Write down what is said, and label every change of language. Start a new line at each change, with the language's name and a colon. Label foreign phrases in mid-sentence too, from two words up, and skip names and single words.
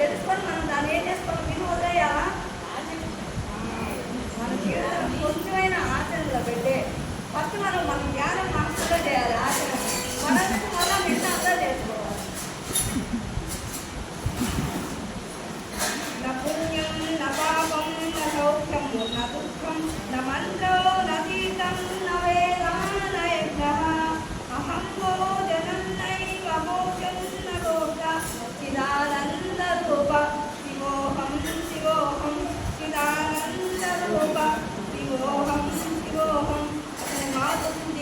Telugu: పట్టుకొని మనం దాన్ని ఏం చేసుకోవాలి? విని వదిలేయాలా? మన జీవితం కొంచెమైనా ఆచరణలో పెట్టే ఫస్ట్ మన జ్ఞానం మనసులో చేయాలి. ఆచరణ మనసు వల్ల మిగతా అంతా చేసుకోవాలి.
Sanskrit: न पुण्यं न पापं न सौख्यं न दुःखं न मन्त्रो न गीतं न वेदा न यज्ञः अहं भोजनं नैव भोजं न गोप्ता चिदानन्दरूप शिवोऽहं शिवोऽहं चिदानन्दरूप शिवोऽहं शिवोऽहं मातुं